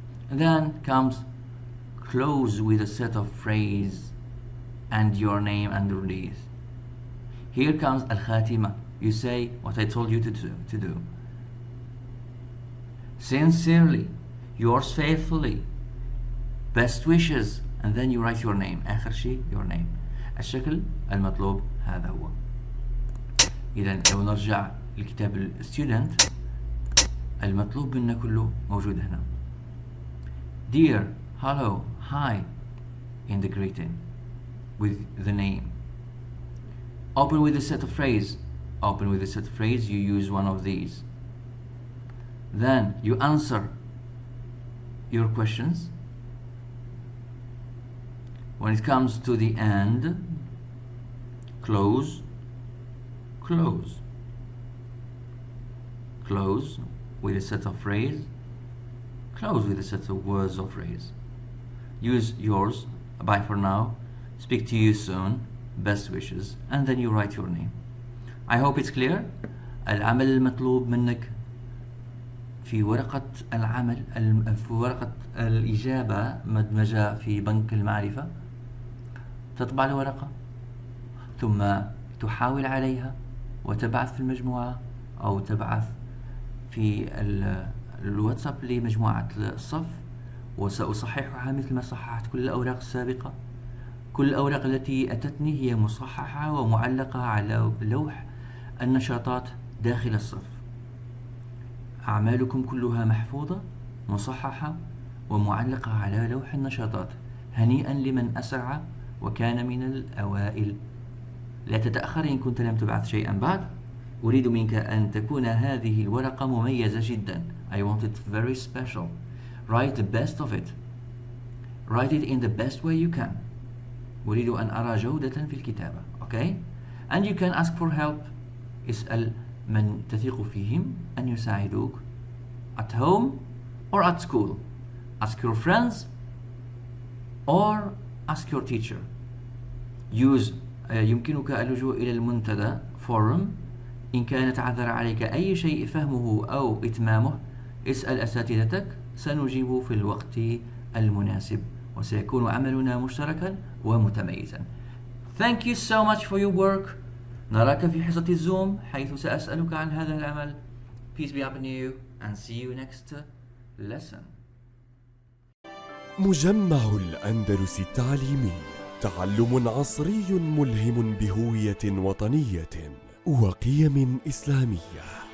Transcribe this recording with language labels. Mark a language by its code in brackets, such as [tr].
[en] And then comes close with a set of phrase and your name underneath. Here comes الخاتمة, you say what I told you to do. Sincerely, yours faithfully, best wishes, and then you write your name. [ar] آخر شيء [en] your name. [ar] الشكل المطلوب هذا هو. إذا لو نرجع لكتاب student، المطلوب منا كله موجود هنا. [en] Dear, hello, hi in the greeting with the name. Open with a set of phrase. Open with a set of phrase, you use one of these. Then you answer your questions. When it comes to the end, close, close, close with a set of phrase, close with a set of words or phrase. Use yours, bye for now, speak to you soon, best wishes, and then you write your name. I hope it's clear. [ar] العمل المطلوب منك في ورقة العمل، في ورقة الإجابة مدمجة في بنك المعرفة، تطبع الورقة ثم تحاول عليها وتبعث في المجموعة أو تبعث في الواتساب لمجموعة الصف، وسأصححها مثل ما صححت كل الأوراق السابقة. كل الأوراق التي أتتني هي مصححة ومعلقة على لوح النشاطات داخل الصف. أعمالكم كلها محفوظة مصححة ومعلقة على لوح النشاطات. هنيئا لمن أسرع وكان من الأوائل. لا تتأخر إن كنت لم تبعث شيئا بعد. أريد منك أن تكون هذه الورقة مميزة جدا. [en] I want it very special. Write the best of it. Write it in the best way you can. [ar] أريد أن أرى جودة في الكتابة. [en] Okay? And you can ask for help. [ar] اسأل من تثق فيهم أن يساعدوك [en] at home or at school. Ask your friends or ask your teacher. [ar] Use يمكنك اللجوء إلى المنتدى forum إن كان تعذر عليك أي شيء فهمه أو إتمامه. اسأل أساتذتك، سنجيب في الوقت المناسب وسيكون عملنا مشتركا ومتميزا. [en] Thank you so much for your work. [ar] نراك في حصة الزوم حيث سأسألك عن هذا العمل. [en] Peace be upon you and see you next lesson. [ar] مجمع الأندلس التعليمي، تعلم عصري ملهم بهوية وطنية وقيم إسلامية.